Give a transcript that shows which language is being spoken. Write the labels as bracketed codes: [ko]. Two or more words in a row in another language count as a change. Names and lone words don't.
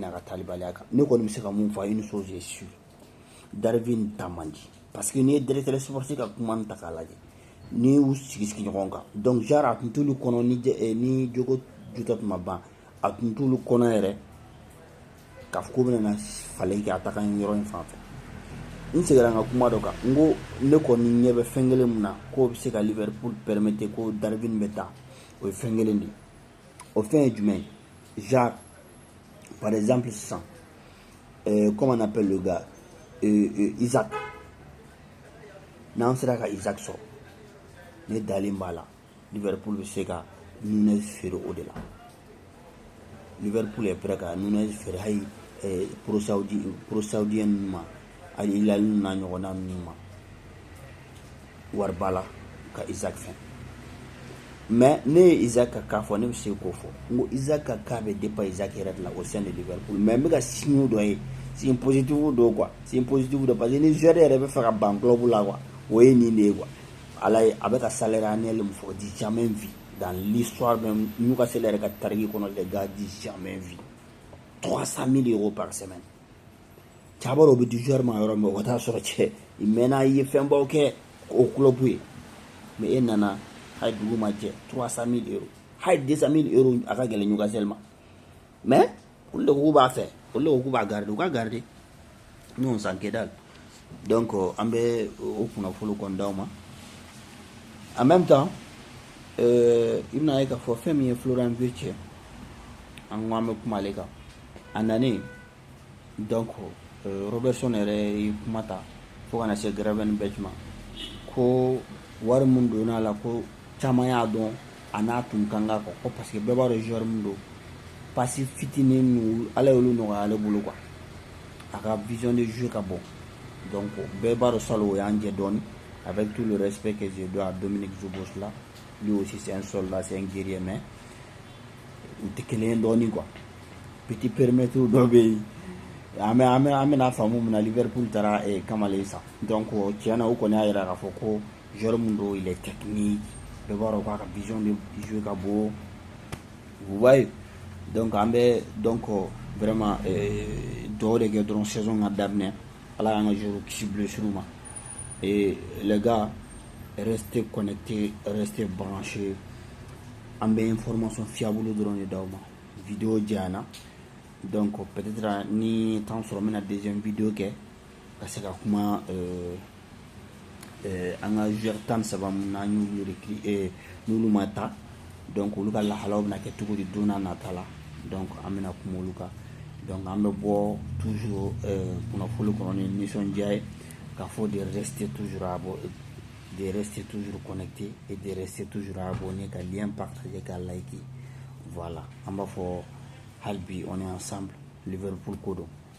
[bm] n'a ka taalibaliya kan ne kɔni bɛ se ka mun fɔ [fr] une chose est sûre [bm] Darwin ta man di [fr] parce que [bm] n'i ye [fr] directeur sportif [bm] ka kuma ta k'a lajɛ n'i y'u sigi ɲɔgɔn kan [fr] donc genre [bm] a tun t'olu kɔnɔ ni jogo juta tun ma ban a tun t'olu kɔnɔ yɛrɛ k'a fɔ ko bɛna na falen kɛ a ta kan yɔrɔ in fan fɛ n seginna n ka kuma dɔ kan n ko ne kɔni ɲɛ bɛ fɛn kelen min na k'o bɛ se ka Liverpool permettre ko Darwin bɛ taa o ye fɛn kelen de ye o fɛn ye jumɛn ye [fr] genre par exemple [bm] sisan [fr] comment on appelle le gars [bm] Isaac n'an sera ka Isaac sɔrɔ ne dalen b'a la Liverpool bɛ se ka Nunez feere o de la Liverpool [fr] est prêt [bm] ka Nunez feere hali [fr] pro saudien [bm] ninnu ma hali Hilal n'a ɲɔgɔnna ninnu ma wari b'a la ka Isaac fɛn mais ne ye Isaac ka cas fɔ ne bɛ se k'o fɔ n ko Isaac ka cas bɛ dépend Isaac yɛrɛ de la [fr] au sein de [bm] Liverpool mais n bɛ ka signe dɔ ye [fr] signe positif [bm] dɔ [fr] quoi signe positif [bm] dɔ [fr] parce que [bm] ni joueur yɛrɛ bɛ fɛ ka ban club la quoi o ye nin de ye quoi ala ye a bɛ ka [fr] salaire annuel [bm] min fɔ di [fr] jamais vu dans l'histoire même [bm] Newcastle yɛrɛ ka tariki kɔnɔ [fr] les gars [bm] di [fr] jamais vu 300 000 euros par semaine [bm] cɛ a b'a dɔn o bɛ di joueur ma yɔrɔ min o ka taa sɔrɔ cɛ i mɛnna i ye fɛnbaw kɛ o club ye mais e nana hali dugu ma jɛ 300 000 euros hali 200 000 euros a ka gɛlɛn Newcastle ma mais olu de ko k'u b'a fɛ olu de ko k'u b'a garder u ka [fr] garder nous on s'en que dalle Donc [bm] an bɛ o kunnafoni kɔni d'aw ma. [fr] En même temps [bm] i bɛna ye k'a fɔ fɛn min ye Florent Wirtz an ko an bɛ kuma ale kan a nanen donc Robertson yɛrɛ ye kuma ta fo kana se Gravenberch ma ko wari mun donna la ko caman y'a dɔn a n'a tun kan ka kɔ ko parce que bɛɛ b'a dɔn joueur min don pasi fitinin ninnu ala y'olu nɔgɔya ale bolo quoi a ka [fr] vision de jeu [bm] ka bon donc bɛɛ b'a dɔn Salo o y'an jɛ dɔɔni [fr] avec tout le respect que je dois à Dominique Szoboszlai lui aussi c'est un soldat c'est un guerrier mais [bm] u tɛ kelen ye dɔɔni [fr] quoi petit permettre [bm] dɔ bɛ yen an bɛna faamu mun na Liverpool taara Kamalen san donc tiɲɛ na o kɔni y'a jira k'a fɔ ko joueur mun don il [fr] est technique [bm] bɛɛ b'a dɔn k'a ka [fr] vision de jeu [bm] ka bon [fr] vous voyez donc [bm] an bɛ [fr] donc vraiment [bm] dɔw de kɛ dɔrɔn saison ka daminɛ ala y'an ka joueur kisi blessure ma [fr] et les gars restez connectés restez branchés [bm] an bɛ [fr] information fiable [bm] dɔrɔn de d'aw ma vidéo diyana [fr] donc peut-être [bm] ni temps sɔrɔ n bɛna [fr] deuxième vidéo [bm] kɛ ka se ka kuma an ka joueur 13 mun n'an y'olu recruter n'olu ma ta donc olu ka lahalaw bɛna kɛ cogo di don n'a nata la donc an bɛna kuma olu kan donc an bɛ bɔ toujours kunnafoni kɔnɔ ni nisɔndiya ye k'a fɔ [fr] de rester toujours de rester toujours connecté et de rester toujours abonné [bm] ka lien partager ka [fr] liker voilà [bm] an b'a fɔ hali bi [fr] on est ensemble [bm] Liverpool ko don